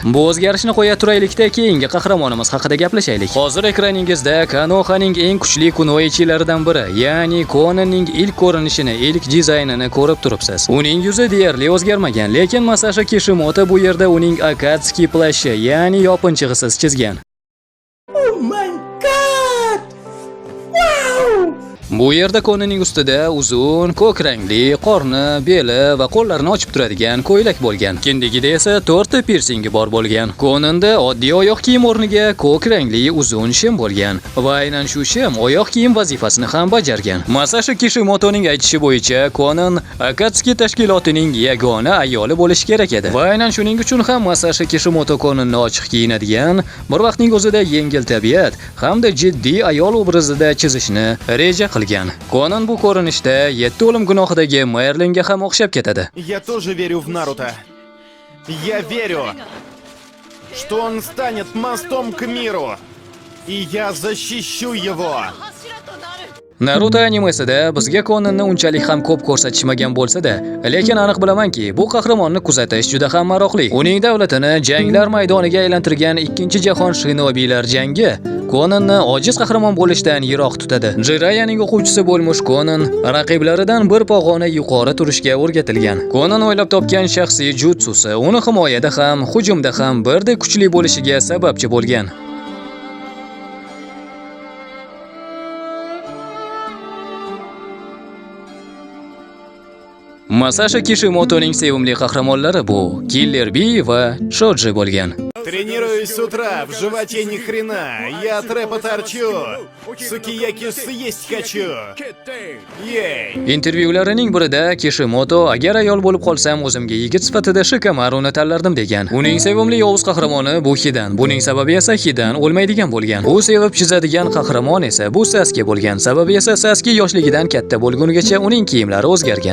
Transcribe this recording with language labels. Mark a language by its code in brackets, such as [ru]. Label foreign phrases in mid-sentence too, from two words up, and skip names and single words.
[uz] Bu o'zgarishni qo'ya turaylikda keyingi qahramonimiz haqida gaplashaylik. Hozir ekraningizda Konohaning eng kuchli kunoichilaridan biri, ya'ni Konanning ilk ko'rinishini, ilk dizaynini ko'rib turibsiz. Uning yuzi deyarli o'zgarmagan, lekin Masashi Kishimoto bu yerda uning Akatsuki plashi, ya'ni yopinchig'isiz chizgan. [en] Oh my god! Wow! [uz] Bu yerda Konanning ustida uzun, ko'k rangli, qorni, beli va qo'llarini ochib turadigan ko'ylak bo'lgan. Kindigida esa 4 ta pirsingi bor bo'lgan. Konanda oddiy oyoq kiyim o'rniga ko'k rangli uzun shim bo'lgan va aynan shu shim oyoq kiyim vazifasini ham bajargan. Masashi Kishimotoning aytishi bo'yicha Konan Akatsuki tashkilotining yagona ayoli bo'lishi kerak edi. Va aynan shuning uchun ham Masashi Kishimoto Konanni ochiq kiyinadigan, bir vaqtning o'zida yengil tabiat hamda jiddiy ayol obrazida chizishni reja qilgan. Konan bu ko'rinishda 7 o'lim gunohidagi Merlinga ham o'xshab ketadi. [ru] Я тоже верю в Наруто. Я верю, что он станет мостом к миру. И я защищу его. [uz] Naruto animesida bizga Konanni unchalik ham ko'p ko'rsatishmagan bo'lsa-da, lekin aniq bilamanki, bu qahramonni kuzatish juda ham maroqli. Uning davlatini janglar maydoniga aylantirgan 2-jahon shinobilar jangi Konanni ojiz qahramon bo'lishdan yiroq tutadi. Jirayaning o'quvchisi bo'lmuş Konan raqiblaridan bir pog'ona yuqori turishga o'rgatilgan. Konan o'ylab topgan shaxsiy jutsusi uni himoyada ham, hujumda ham birdek kuchli bo'lishiga sababchi bo'lgan. Masashi Kishimotoning sevimli qahramonlari bu Killer Bee va Shoji bo'lgan. [ru] Тренируюсь с утра, в животе ни хрена. Я трэпа торчу. Сукияки съесть хочу. Ей. [uz] Intervyularining birida Kishimoto agar ayol bo'lib qolsam o'zimga yigit sifatida Shikamaruni tanlardim degan. Uning sevimli yovuz qahramoni bu Hidan. Buning sababi esa Hidan o'lmaydigan bo'lgan. U sevib chizadigan qahramon esa bu Sasuke bo'lgan. Sababi esa Sasuke yoshligidan katta bo'lgunigacha uning kiyimlari o'zgargan.